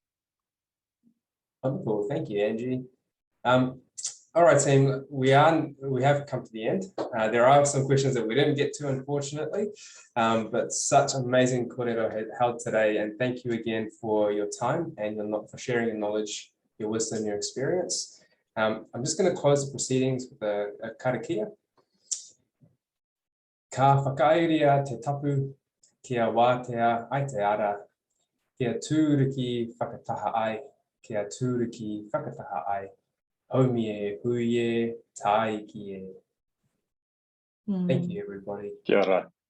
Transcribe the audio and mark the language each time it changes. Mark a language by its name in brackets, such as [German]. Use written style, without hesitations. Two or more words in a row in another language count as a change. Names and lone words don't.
[English] Wonderful, thank you, Angie. All right, team, we have come to the end. There are some questions that we didn't get to, unfortunately, but such amazing kōrero held today, and thank you again for your time and for sharing your knowledge, your wisdom, your experience. I'm just going to close the proceedings with a karakia. [Māori] Ka whakairia te tapu, kia wātea ai te ara, kia tūriki whakataha ai, kia tūriki whakataha ai. Haumie, huie, tai ki e. [English] Thank you, everybody. [Māori] Kia ora.